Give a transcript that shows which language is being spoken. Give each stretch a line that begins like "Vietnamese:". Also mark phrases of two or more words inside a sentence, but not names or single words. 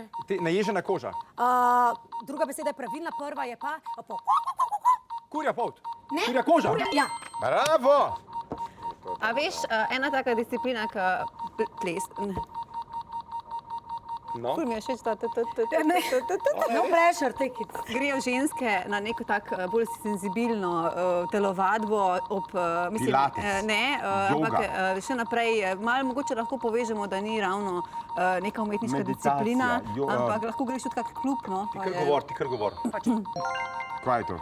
Slovenian: Naježena koža. Druga beseda je pravilna, prva je pa... Kurja polt. Ne? Kurja koža. Ja. Bravo! A veš, ena taka disciplina, ki ples... No. Ful mi je všeč ta...
English: No pressure, take it.
Slovenian: Grejo ženske na neko tak bolj senzibilno telovadbo ob... Pilates. Ampak še naprej, malo mogoče lahko povežemo, da ni ravno neka umetniška Meditacija, disciplina, jo- ampak lahko greš tudi kak klub, no. Ti kar govor. Kaj je to?